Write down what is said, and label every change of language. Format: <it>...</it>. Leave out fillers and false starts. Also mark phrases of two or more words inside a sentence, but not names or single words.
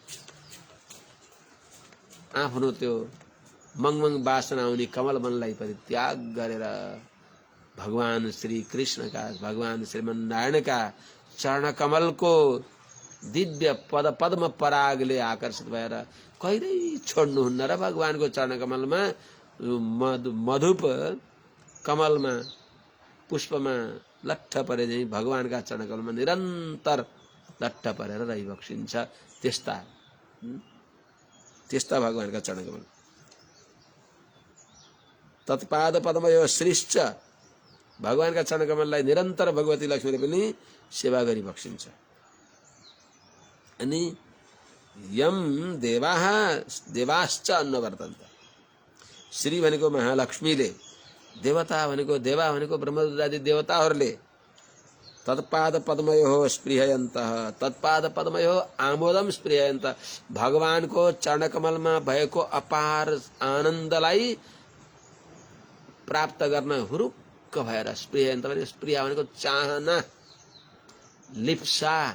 <ne>आफ्नो त्यो मंगमंग वासना आउने कमल वनलाई परित्याग गरेर भगवान श्री कृष्णका भगवान श्रीमन्नारायणका चरण कमलको दिव्य पद पद्म परागले आकर्षित भएर कहिल्यै छोड्नुहुन्न र भगवानको चरण कमलमा मधुप कमलमा पुष्पमा लट्ठ परे चाहिँ भगवानका चरण कमलमा निरन्तर लट्ठ परेर रहिबक्सिन्छ। त्यस्ता भगवानका चरण कमल</ne> <sa>तत्पाद पद्मयो श्रीश्च</sa> <ne>भगवानका चरण कमललाई निरन्तर भगवती लक्ष्मीले पनि सेवा गरिबक्सिन्छ। अनि</ne> <sa>यम देवाः देवाश्च अन्ववर्तन्त</sa> <ne>श्री भनेको महालक्ष्मीले देवता भनेको ब्रह्मरुद्रादि देवताहरूले</ne> <sa>तत्पाद पद्मयो स्पृहयन्त तत्पाद पद्मयो आमोदम स्पृहयन्त</sa> <ne>भगवानको चरण कमलमा भएको अपार आनन्दलाई प्राप्त गर्न हुरुक्क भएर स्पृहयन्त भने स्पृह भनेको चाहना लिप्सा</ne>